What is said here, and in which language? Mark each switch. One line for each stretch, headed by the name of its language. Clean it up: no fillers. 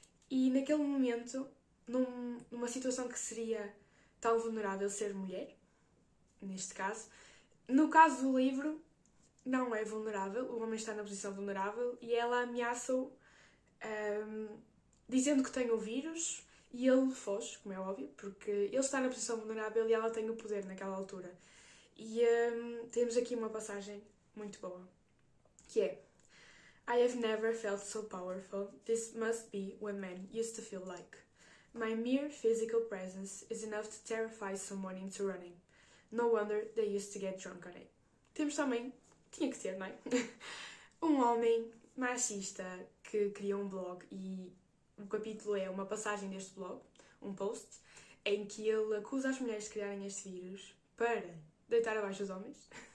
Portuguese: E naquele momento, numa situação que seria tão vulnerável ser mulher, neste caso, no caso do livro, não é vulnerável, o homem está na posição vulnerável e ela ameaça-o dizendo que tem o vírus e ele foge, como é óbvio, porque ele está na posição vulnerável e ela tem o poder naquela altura. E temos aqui uma passagem muito boa, que é:
English: I have never felt so powerful. This must be what men used to feel like. My mere physical presence is enough to terrify someone into running. No wonder they used to get drunk on it.
Portuguese: Temos também, tinha que ter, não é? Um homem machista que cria um blog e o capítulo é uma passagem deste blog, um post, em que ele acusa as mulheres de criarem este vírus para deitar abaixo os homens.